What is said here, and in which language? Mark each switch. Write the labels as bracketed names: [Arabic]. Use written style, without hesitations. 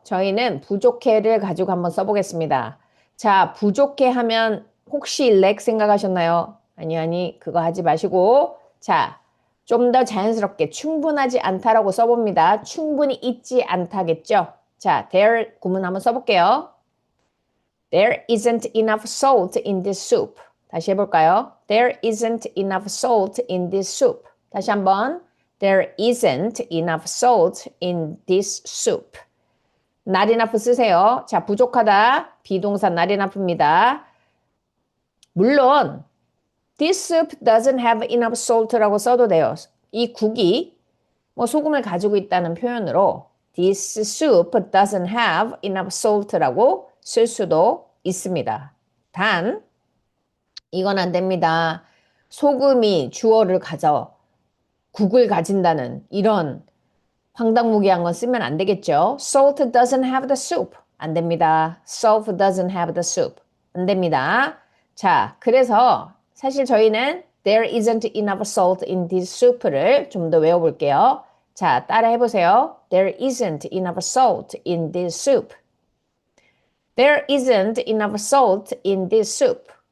[Korean] 저희는 부족해를 가지고 한번 써보겠습니다. 자, 부족해 하면 혹시 렉 생각하셨나요? 아니, 그거 하지 마시고. 자, 좀 더 자연스럽게 충분하지 않다라고 써봅니다. 충분히 있지 않다겠죠? 자, there 구문 한번 써볼게요. [English] There isn't enough salt in this soup. [Korean] 다시 해볼까요? [English] There isn't enough salt in this soup. [Korean] 다시 한번. [English] There isn't enough salt in this soup. [Korean] not enough 쓰세요. 자, 부족하다. 비동사 not enough입니다. 물론 [English] this soup doesn't have enough salt [Korean] 라고 써도 돼요. 이 국이 뭐 소금을 가지고 있다는 표현으로 [English] this soup doesn't have enough salt [Korean] 라고 쓸 수도 있습니다. 단 이건 안 됩니다. 소금이 주어를 가져 국을 가진다는 이런 황당무계한 건 쓰면 안 되겠죠. [English] Salt doesn't have the soup. [Korean] 안 됩니다. [English] Salt doesn't have the soup. [Korean] 안 됩니다. 자, 그래서 사실 저희는 [English] There isn't enough salt in this soup [Korean] 를 좀 더 외워볼게요. 자, 따라 해보세요. [English] There isn't enough salt in this soup. There isn't enough salt in this soup.